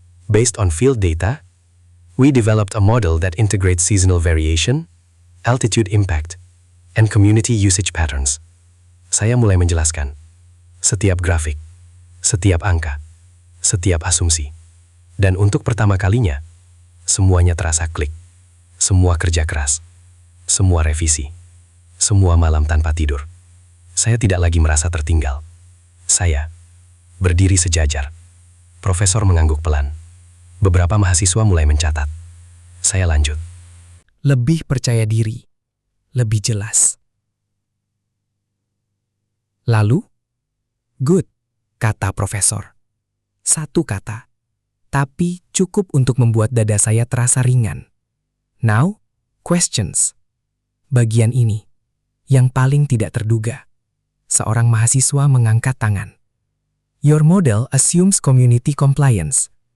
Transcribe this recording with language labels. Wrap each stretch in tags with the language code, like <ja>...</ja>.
<en>Based on field data, we developed a model that integrates seasonal variation, altitude impact, and community usage patterns.</en> <id>Saya mulai menjelaskan. Setiap grafik, setiap angka, setiap asumsi. Dan untuk pertama kalinya, semuanya terasa klik. Semua kerja keras. Semua revisi. Semua malam tanpa tidur. Saya tidak lagi merasa tertinggal. Saya berdiri sejajar. Profesor mengangguk pelan. Beberapa mahasiswa mulai mencatat. Saya lanjut. Lebih percaya diri, lebih jelas. Lalu,</id> <en>good,</en> <id>kata profesor. Satu kata, tapi cukup untuk membuat dada saya terasa ringan.</id> <en>Now, questions.</en> <id>Bagian ini, yang paling tidak terduga. Seorang mahasiswa mengangkat tangan.</id> <en>Your model assumes community compliance.</en>